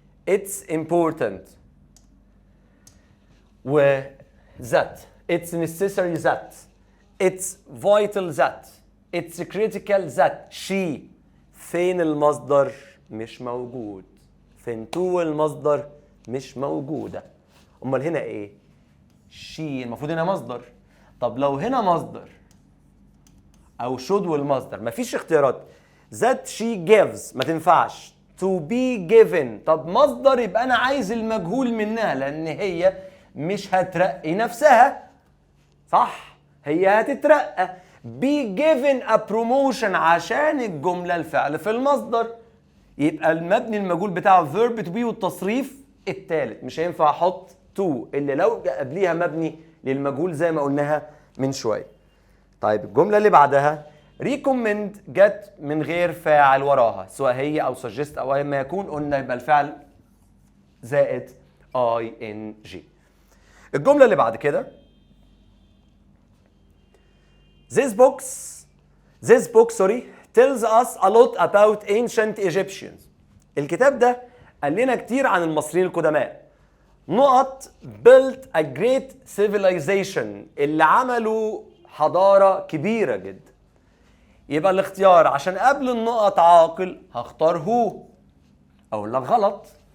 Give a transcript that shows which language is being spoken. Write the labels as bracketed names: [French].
[English] it's important و that، it's necessary that، it's vital that، it's critical that. [Arabic] she فين المصدر؟ مش موجود. فين تو المصدر؟ مش موجودة. امال هنا ايه؟ she المفروض هنا مصدر. طب لو هنا مصدر او should والمصدر مفيش اختيارات. [English] that she gives [Arabic] ما تنفعش. [English] to be given [Arabic] طب مصدر يبقى انا عايز المجهول منها لان هي مش هترقي نفسها، صح؟ هي هتترقى. [English] be given a promotion [Arabic] عشان الجملة الفعل في المصدر، يبقى المبني المجهول بتاعه [English] verb to be [Arabic] والتصريف الثالث. مش هينفع احط to اللي لو قبليها مبني للمجهول زي ما قلناها من شوية. طيب الجملة اللي بعدها recommend جت من غير فاعل وراها، سواء هي او suggest او ايا ما يكون. قلنا يبقى الفعل زائد ing. الجملة اللي بعد كده [English] This book tells us a lot about ancient Egyptians. [Arabic] الكتاب ده قال لنا كتير عن المصريين القدماء. نقط [English] built a great civilization [Arabic] اللي عملوا حضارة كبيرة جدا. يبقى الاختيار عشان قبل النقط عاقل هختار هو. اقول لك غلط.